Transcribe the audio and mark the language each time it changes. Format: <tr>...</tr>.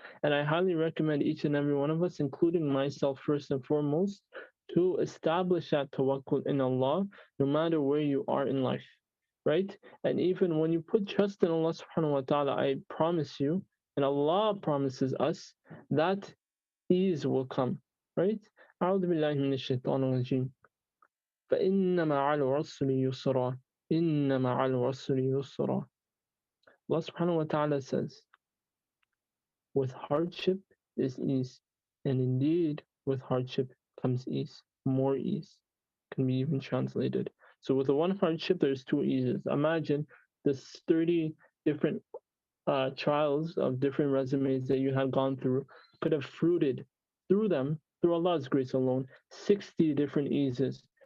<en>And I highly recommend each and every one of us, including myself first and foremost, to establish that tawakkul in Allah, no matter where you are in life, right? And even when you put trust in Allah subhanahu wa ta'ala, I promise you, and Allah promises us, that ease will come, right?</en> <ar>أعوذ بالله من الشيطان الرجيم فإن مع العسر يسرا إن مع العسر يسرا.</ar> <en>Allah subhanahu wa ta'ala says, with hardship is ease, and indeed with hardship comes ease, more ease, can be even translated. So with the one hardship, there's two eases. Imagine the 30 different trials of different resumes that you have gone through could have fruited through them, through Allah's grace alone, 60 different eases.</en>